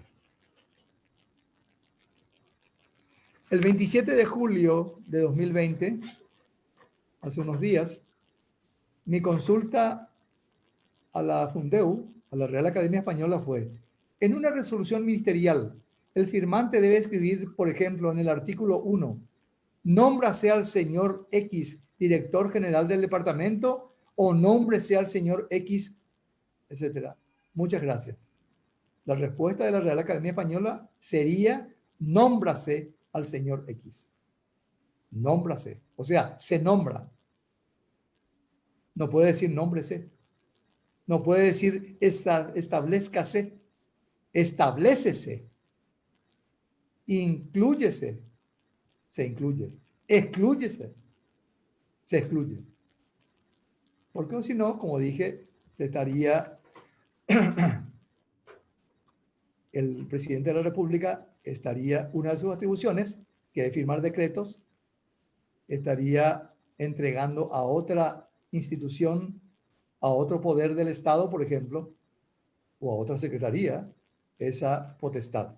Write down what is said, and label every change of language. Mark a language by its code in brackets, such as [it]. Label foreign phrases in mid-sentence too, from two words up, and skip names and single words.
[es] El 27 de julio de 2020, hace unos días, mi consulta a la Fundeu, a la Real Academia Española, fue: en una resolución ministerial, el firmante debe escribir, por ejemplo, en el artículo 1, nómbrase al señor X, director general del departamento, o nómbrese al señor X, etcétera. Muchas gracias. La respuesta de la Real Academia Española sería: nómbrase al señor X. Nómbrase. O sea, se nombra. No puede decir nómbrese. No puede decir establezcase. Establécese. Inclúyese. Se incluye. Exclúyese. Se excluye. Porque si no, como dije, se estaría el presidente de la República estaría, una de sus atribuciones, que es firmar decretos, estaría entregando a otra institución, a otro poder del Estado, por ejemplo, o a otra secretaría, esa potestad.